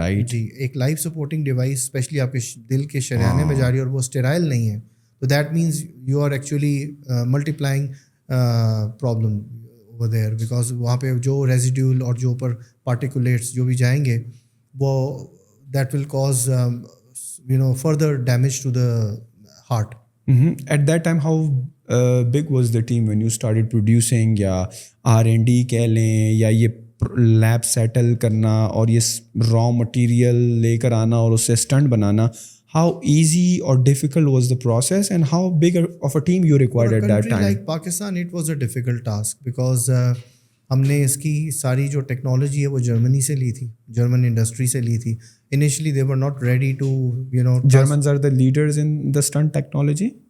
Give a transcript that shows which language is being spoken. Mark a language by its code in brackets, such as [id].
[ur] جی, ایک life supporting device especially آپ کے دل کے شریانے میں جا رہی ہے اور وہ اسٹرائل نہیں ہے, تو [en] that means you are actually multiplying problem over there, [ur] because وہاں پہ جو ریزیڈیول اور جو اوپر پارٹیکولیٹس جو بھی جائیں گے وہ [en] That will cause further damage to the heart. At that time how big was the team when you started producing, [ur] یا R&D کہہ لیں, یا یہ لیب سیٹل کرنا اور یہ را مٹیریل لے کر آنا اور اس سے stunt banana, [en] how easy or difficult was the process and how big of a team you required at that time? Like Pakistan, it was a difficult task because [ur] ہم نے اس کی ساری جو ٹیکنالوجی ہے وہ جرمنی سے لی تھی, جرمن انڈسٹری سے لی تھی. [en] Initially they were not ready to, Germans are the leaders in the stunt technology?